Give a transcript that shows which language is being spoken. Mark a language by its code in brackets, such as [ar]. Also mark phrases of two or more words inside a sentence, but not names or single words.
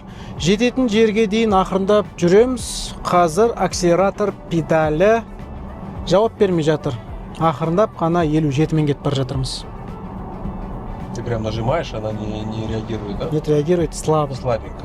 [kk] Жететін жерге дейін ақырындап жүреміз. Қазір акселератор педалі жауап бермей жатыр. Ақырындап қана 57-мен кетіп бара жатырмыз. [ru] Ты прям нажимаешь, она не реагирует, да? Нет, реагирует слабо. Слабенько.